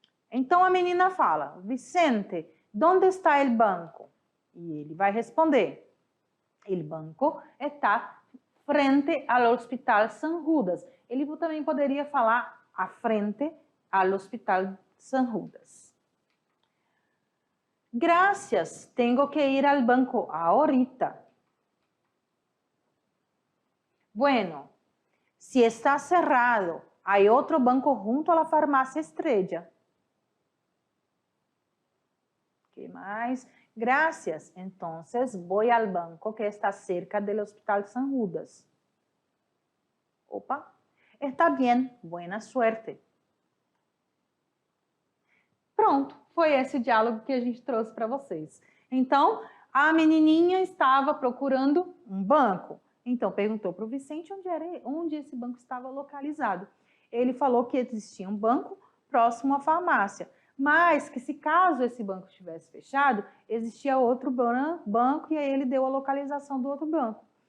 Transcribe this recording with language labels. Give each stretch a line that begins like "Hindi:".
Portuguese: Então a menina fala: Vicente,
Spanish: ¿dónde está el banco?
Portuguese: E ele vai responder:
Spanish: el banco está frente al Hospital San Judas.
Portuguese: Ele também poderia falar à frente al Hospital San Judas.
Spanish: Gracias, tengo que ir al banco ahorita. Bueno, si está cerrado, hay otro banco junto a la farmacia Estrella. ¿Qué más? Gracias, entonces voy al banco que está cerca del Hospital San Judas. Opa, está bien, buena suerte.
Portuguese: Pronto, foi esse diálogo que a gente trouxe para vocês. Então, a menininha estava procurando um banco. Então, perguntou para o Vicente onde esse banco estava localizado. Ele falou que existia um banco próximo à farmácia, mas que se caso esse banco estivesse fechado, existia outro banco e aí ele deu a localização do outro banco.